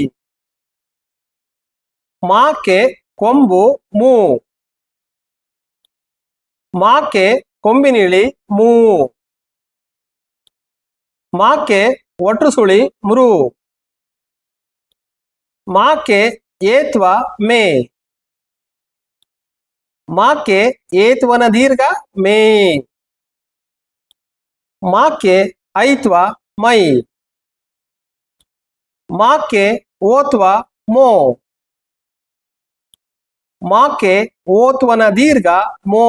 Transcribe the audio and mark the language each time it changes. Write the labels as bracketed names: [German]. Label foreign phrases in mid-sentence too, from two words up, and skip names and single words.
[Kannada] ಮಾಕ್ಕೆ ಕೊಂಬು ಮೂ. ಮಾಕ್ಕೆ ಕೊಂಬಿನಿಳಿ ಮೂ. ಮಾಕ್ಕೆ ಒಟ್ರುಸುಳಿ ಮೃ. ಮಾಕ್ಕೆ ಏತ್ವ ಮೇ. ಮಾಕ್ಕೆ ಏತ್ವನ ದೀರ್ಘ ಮೇ. ಮಾಕ್ಕೆ ಐತ್ವ ಮೈ. ಮಾಕ್ಕೆ ಓತ್ವ ಮೋ. ಮಾಕ್ಕೆ ಓತ್ವನ ದೀರ್ಘ ಮೋ.